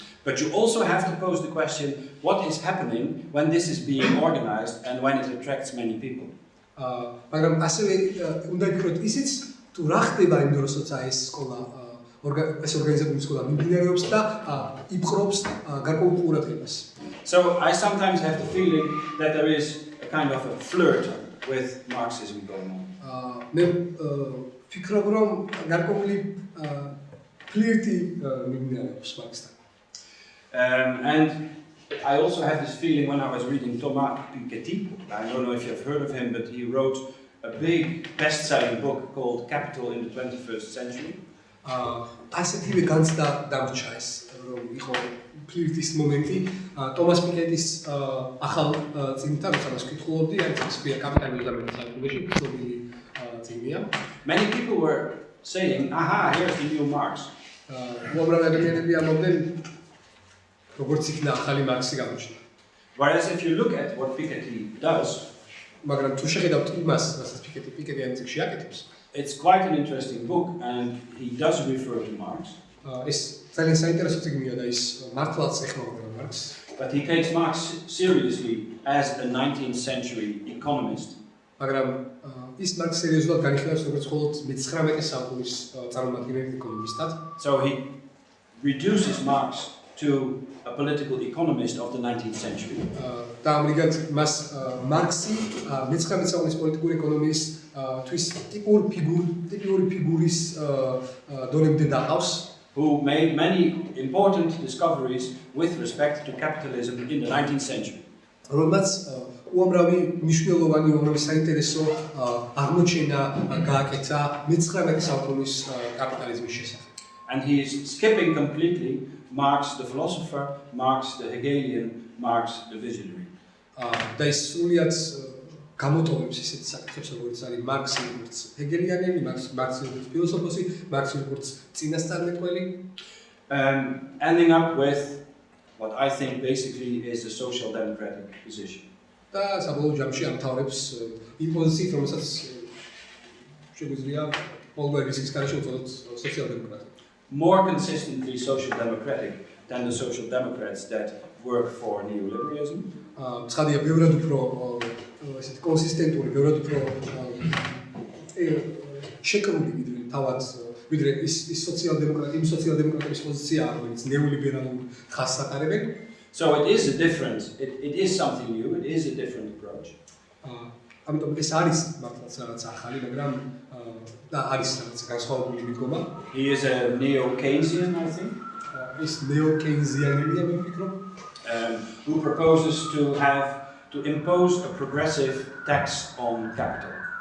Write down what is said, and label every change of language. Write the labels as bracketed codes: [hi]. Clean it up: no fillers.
[en] But you also have to pose the question, what is happening when this is being organized and when it attracts many people? [ka] მაგრამ ასევე უნდა ვფიქროთ ისიც, თუ რა ხდება იმ დროს, როცა ეს სკოლა ეს ორგანიზებული სკოლა მიმდინარეობს და იპყრობს გარკვეულ ყურადღებას. [en] So I sometimes have the feeling that there is a kind of a flirt with Marxism going on. [ka] მე ვფიქრობ რომ გარკვეული ფლირტი მიმდინარეობს მარქსთან. [en] And I also have this feeling when I was reading Thomas Piketty. I don't know if you've heard of him, but he wrote a big best-selling book called Capital in the 21st Century. [ka] ასეთივე განცდა დამრჩა ეს, რომ იყო ფლირტის მომენტი. თომას პიკეტის ახალ წიგნთან, რომელსაც ვკითხულობდი, არის სპია კაპიტალიზმის დამოკრატიაში, ცნობილი წიგნია. [en] Many people were saying, aha, here's the new Marx. [ka] უამრავი ადამიანები ამბობდნენ, როგორც იქნა ახალი მარქსი გამოჩნდა. [en] Whereas if you look at what Piketty does, [ka] მაგრამ თუ შეხედავთ იმას, რასაც პიკეტი ამ წიგნში აკეთებს, [en] it's quite an interesting book and he does refer to Marx. [ka] ეს ძალიან საინტერესო წიგნია და ის მართლაც ეხმაურება მარქსს. [en] But he takes Marx seriously as a 19th century economist. [ka] მაგრამ ის მარქსს სერიოზულად განიხილავს როგორც მხოლოდ მე-19 საუკუნის წარმომადგენელ ეკონომისტად. [en] So he reduces Marx to a political economist of the 19th century. [ka] და ამრიგად მას მარქსი მე-19 საუკუნის პოლიტიკური ეკონომიის თვის ტიპური ფიგურის დონემდე დაყავს, [en] who made many important discoveries with respect to capitalism in the 19th century. [ka] რომელმაც უამრავი მნიშვნელოვანი, უამრავი საინტერესო აღმოჩენა გააკეთა მე-19 საუკუნის კაპიტალიზმის შესახებ. [en] And he is skipping completely Marx the philosopher, Marx the Hegelian, Marx the visionary. [ka] და ის სრულიად გამოტოვებს ისეთ საკითხებს, როგორც არის მარქსი როგორც ჰეგელიანელი, მარქსი როგორც ფილოსოფოსი, მარქსი როგორც წინასწარმეტყველი. [en] Ending up with what I think basically is the social democratic position. [ka] და საბოლოო ჯამში ამთავრებს იმ პოზიციით, რომელსაც შეგვიძლია ყოველგვარი რისკის გარეშე უწოდოთ სოციალ-დემოკრატია. [en] More consistently social democratic than the social democrats that work for neoliberalism. [ka] ცხადია, ბევრად უფრო ესეთი კონსისტენტური, ბევრად უფრო შეკრული ვიდრე ის სოციალ-დემოკრატების პოზიციაა, რომელიც ნეოლიბერალურ ხაზს ატარებენ. [en] So it is a different, it is something new, it is a different approach. [ka] ამიტომ ეს არის მართლაც რაღაც ახალი, მაგრამ და არის რაღაც განსხვავებული მიდგომა. [en] He is a neo-Keynesian, I think. [ka] ის ნეო-კეინზიანელია, მე ვფიქრობ. [en] Who proposes to impose a progressive tax on capital.